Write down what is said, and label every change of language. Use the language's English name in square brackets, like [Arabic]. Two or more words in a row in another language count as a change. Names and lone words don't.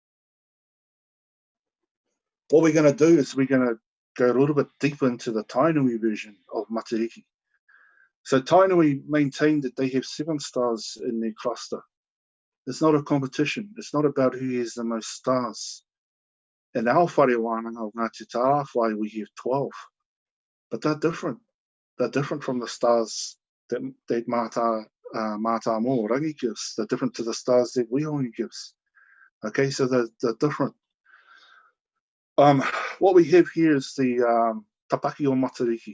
[English] What we're going to do is we're going to go a little bit deeper into the Tainui version of Matariki. So Tainui maintained that they have 7 stars in their cluster. It's not a competition. It's not about who has the most stars. In our [Māori] whare wānanga [English] of Ngāti Tāwhai, we have 12. But they're different. They're different from the stars that Mata Rangi gives. They're different to the stars that Wihongi gives. Okay, so they're different. What we have here is the Tapaki o Matariki.